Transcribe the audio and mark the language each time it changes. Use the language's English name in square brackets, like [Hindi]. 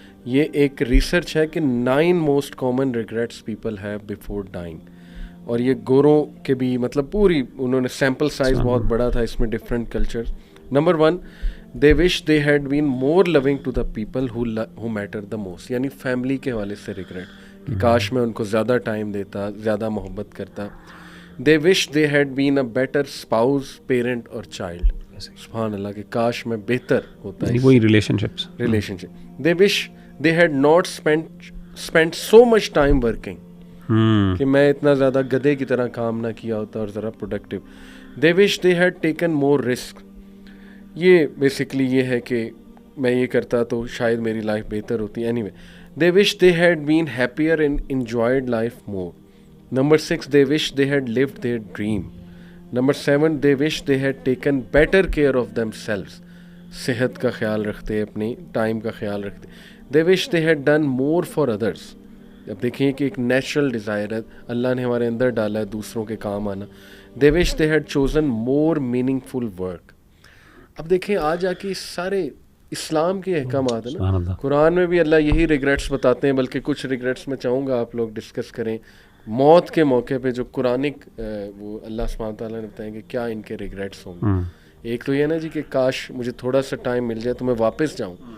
[Urdu] یہ ایک ریسرچ ہے کہ [English] 9 most common regrets people have before dying, [Urdu] اور یہ گوروں کے بھی مطلب پوری انہوں نے سیمپل سائز بہت بڑا تھا اس میں different culture. Number 1, [English] they wish they had been more loving to the people who matter the most, [Urdu] یعنی فیملی کے حوالے سے ریگریٹ کہ کاش میں ان کو زیادہ ٹائم دیتا, زیادہ محبت کرتا. [English] they wish they had been a better spouse, parent اور child. [Urdu] سبحان اللہ کہ کاش میں بہتر ہوتا ہے وہی relationship. [English] they wish they had not spent so much time working, [Urdu] کہ میں اتنا زیادہ گدھے کی طرح کام نہ کیا ہوتا اور ذرا productive. [English] they wish they had taken more risk. [Urdu] یہ بیسکلی یہ ہے کہ میں یہ کرتا تو شاید میری لائف بہتر ہوتی. [English] Anyway they wish they had been happier and enjoyed life more. Number 6, they wish they had lived their dream. Number 7, they wish they had taken better care of themselves. [Urdu] صحت کا خیال رکھتے, اپنی time کا خیال رکھتے. [English] they wish they had done more for others. [Urdu] اب دیکھیں کہ ایک نیچرل ڈیزائر ہے اللہ نے ہمارے اندر ڈالا ہے دوسروں کے کام آنا. [English] they wish they had chosen more meaningful work. [Urdu] اب دیکھیں آج آ کے سارے اسلام کے احکامات ہیں نا, قرآن میں بھی اللہ یہی ریگریٹس بتاتے ہیں, بلکہ کچھ ریگریٹس میں چاہوں گا آپ لوگ ڈسکس کریں موت کے موقع پہ جو قرآنک وہ اللہ سبحانہ تعالیٰ نے بتائیں کہ کیا ان کے ریگریٹس ہوں گے. ایک تو یہ نا جی کہ کاش مجھے تھوڑا سا ٹائم مل جائے تو میں واپس جاؤں.